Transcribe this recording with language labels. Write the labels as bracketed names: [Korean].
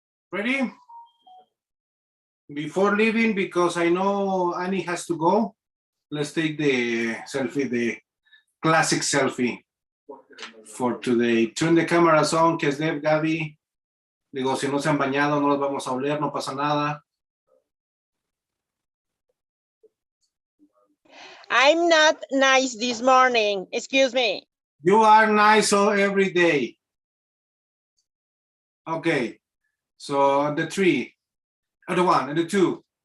[English] Ready? Before leaving, because I know Annie has to go, let's take the selfie, the classic selfie for today. Turn the cameras on, Kesdev, Gaby. [Spanish] Digo, si no se han bañado, no los vamos a oler, no pasa nada. [English] I'm not nice this morning. Excuse me. You are nice every day. Okay, so the 3, the 1, and the 2.